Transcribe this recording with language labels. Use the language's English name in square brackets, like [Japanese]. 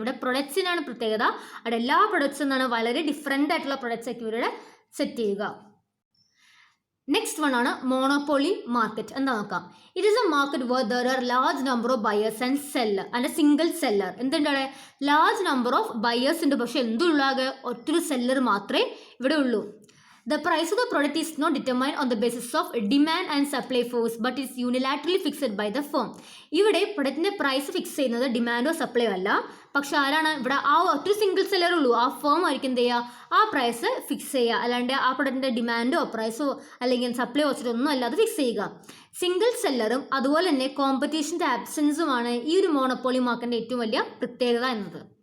[Malayalam] ഇവിടെ പ്രൊഡക്ട്സിനാണ് പ്രത്യേകത. അവിടെ എല്ലാ പ്രൊഡക്ട്സും എന്താണ് വളരെ ഡിഫറെൻ്റ് ആയിട്ടുള്ള പ്രൊഡക്ട്സ് ഒക്കെ ഇവരുടെ സെറ്റ് ചെയ്യുക. [English] Next one ആണ് monopoly market. [Malayalam] എന്താ നോക്കാം. [English] It is a market where there are large number of buyers and seller and a single seller. [Malayalam] എന്തുണ്ട്, ലാർജ് നമ്പർ ഓഫ് ബയേഴ്സ് ഉണ്ട്, പക്ഷെ എന്തുള്ളാകെ ഒറ്റൊരു സെല്ലർ മാത്രമേ ഇവിടെ ഉള്ളൂ. [English] The price of the product is not determined on the basis of demand and supply force but is unilaterally fixed by the firm. [Malayalam] ഇവിടെ പ്രൊഡക്റ്റിൻ്റെ price fix ചെയ്യുന്നത് ഡിമാൻഡോ സപ്ലൈയോ അല്ല, പക്ഷെ ആരാണ് ഇവിടെ ആ ഒറ്റ സിംഗിൾ സെല്ലർ ഉള്ളൂ. ആ ഫേം ആയിരിക്കും എന്ത് ചെയ്യുക, ആ പ്രൈസ് ഫിക്സ് ചെയ്യുക. അല്ലാണ്ട് ആ പ്രൊഡക്റ്റിൻ്റെ ഡിമാൻഡോ പ്രൈസോ അല്ലെങ്കിൽ സപ്ലൈ വെച്ചിട്ടൊന്നും അല്ലാതെ ഫിക്സ് ചെയ്യുക. സിംഗിൾ സെല്ലറും അതുപോലെ തന്നെ കോമ്പറ്റീഷൻ്റെ ആബ്സെൻസുമാണ് ഈ ഒരു മോണോപോളി മാർക്കറ്റിൻ്റെ ഏറ്റവും വലിയ പ്രത്യേകത എന്നത്.